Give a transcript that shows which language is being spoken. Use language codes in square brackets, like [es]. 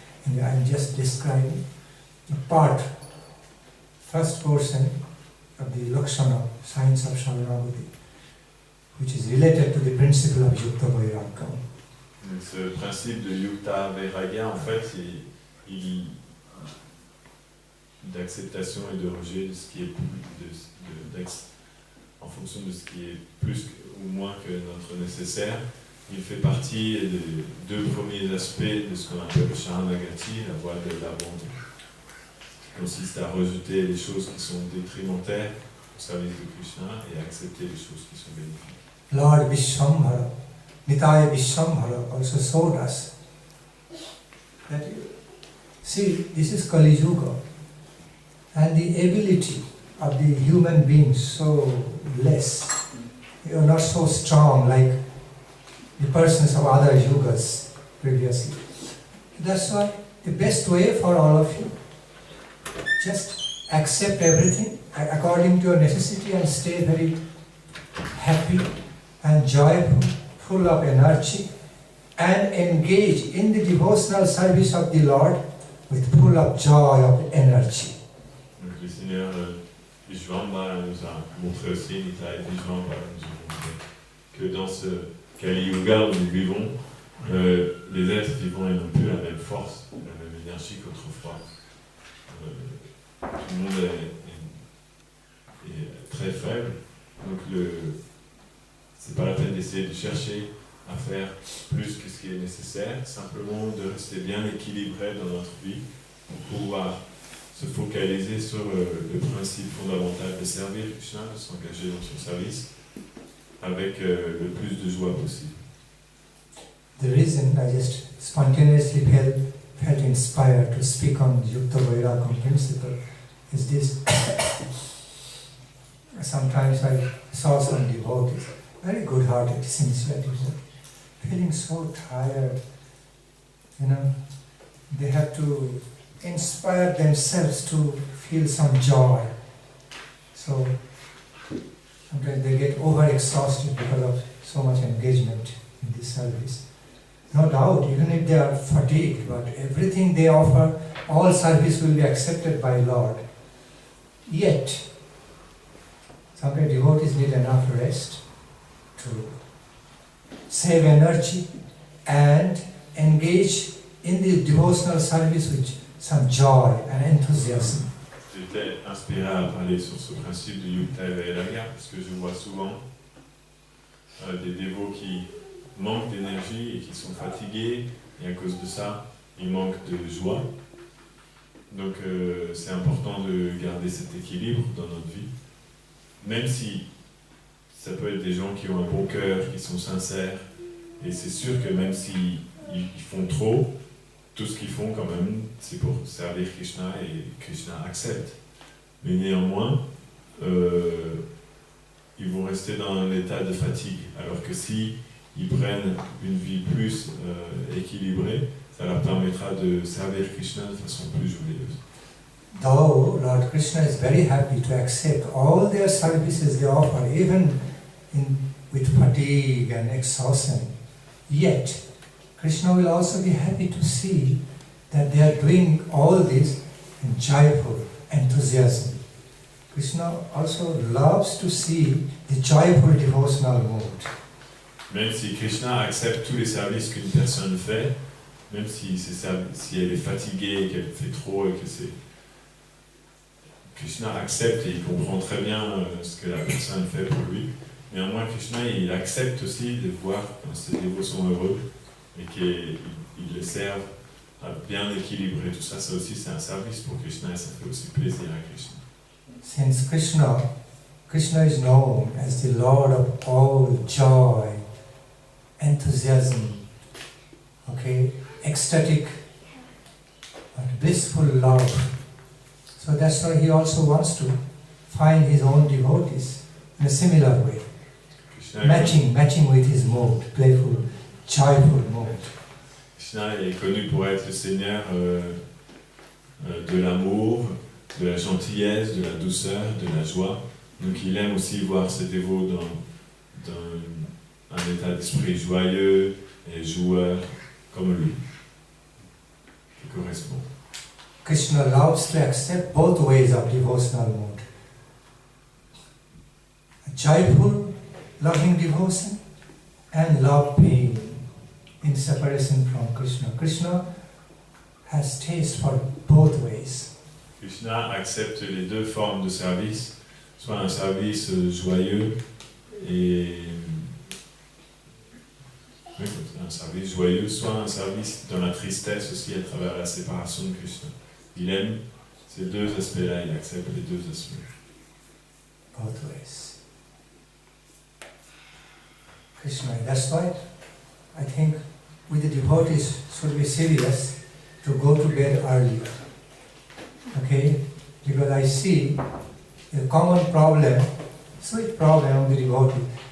[en] And I am just describing the part, first portion of the Lakshana, Science of Sharanagati, which is related to the principle of Yukta Vairagya. [fr] Ce principe de Yukta Vairagya, en fait, il d'acceptation et de rejet de ce qui est plus, en fonction de ce qui est plus ou moins que notre nécessaire. Il fait partie des deux premiers aspects de ce qu'on appelle le Sharanagati, la voie de la bonté, qui consiste à rejeter les choses qui sont détrimentaires au service de Krishna et accepter les choses qui sont bénéfiques. [en] Lord Vishwambhara, Nitaya Vishwambhara also showed us that, see, this is Kali Yuga, and the ability of the human beings so less, you are not so strong like the persons of other yugas previously. That's why the best way for all of you, just accept everything according to your necessity and stay very happy and joyful, full of energy, and engage in the devotional service of the Lord with full of joy of energy. [fr] Donc le Seigneur Vishwambhara nous a montré aussi, Nitya Vishwambhara nous a montré que dans ce Kali Yuga où nous vivons, les êtres vivants n'ont plus la même force, la même énergie qu'autrefois. Tout le monde est très faible, donc c'est pas la peine d'essayer de chercher à faire plus que ce qui est nécessaire, simplement de rester bien équilibré dans notre vie pour pouvoir se focaliser sur le principe fondamental de servir Krishna, de s'engager dans son service avec le plus de joie possible. [en] The reason I just spontaneously felt inspired to speak on Yukta Vairagya principle is this. Sometimes I saw some devotees, very good-hearted, sincere devotees, feeling so tired. You know, they have to inspire themselves to feel some joy. So sometimes they get overexhausted because of so much engagement in this service. no doubt, even if they are fatigued, but everything they offer, all service will be accepted by Lord. Yet, sometimes devotees need enough rest to save energy and engage in the devotional service with some joy and enthusiasm. [fr] J'étais inspiré à parler sur ce principe de Yukta et Vairagya parce que je vois souvent des dévots qui manquent d'énergie et qui sont fatigués, et à cause de ça, ils manquent de joie. Donc c'est important de garder cet équilibre dans notre vie, même si ça peut être des gens qui ont un bon cœur, qui sont sincères, et c'est sûr que même s'ils font trop, tout ce qu'ils font quand même, c'est pour servir Krishna et Krishna accepte. Mais néanmoins, ils vont rester dans un état de fatigue, alors que si ils prennent une vie plus équilibrée, ça leur permettra de servir Krishna de façon plus joyeuse. [en] Though Lord Krishna is very happy to accept all their services they offer, even with fatigue and exhaustion, yet Krishna will also be happy to see that they are doing all this in joyful enthusiasm. Krishna also loves to see the joyful devotional mood. [fr] Même si Krishna accepte tous les services qu'une personne fait, même si elle est fatiguée, qu'elle fait trop et que c'est... Krishna accepte et il comprend très bien ce que la personne fait pour lui. Néanmoins, Krishna, il accepte aussi de voir quand ses dévots sont heureux et qu'ils les servent à bien équilibrer. Tout ça, ça aussi, c'est un service pour Krishna et ça fait aussi plaisir à Krishna. [en] Since Krishna is known as the Lord of all joy, enthusiasm, okay, ecstatic, but blissful love. So that's why he also wants to find his own devotees in a similar way, matching with his mood, playful, joyful mood. [fr] Krishna est connu pour être le Seigneur de l'amour, de la gentillesse, de la douceur, de la joie. Donc il aime aussi voir ses dévots dans un état d'esprit joyeux et joueur comme lui, qui correspond. [en] Krishna loves to accept both ways of devotional mood. A joyful, loving devotion and love pain in separation from Krishna. Krishna has taste for both ways. [fr] Krishna accepte les deux formes de service, soit un service joyeux et un service joyeux, soit un service dans la tristesse aussi à travers la séparation de Krishna. Il aime ces deux aspects-là, il accepte les deux aspects. [en] Both ways. Krishna, that's why I think we the devotees should be serious to go to bed early. Okay? Because I see a common problem, sweet problem of the devotee.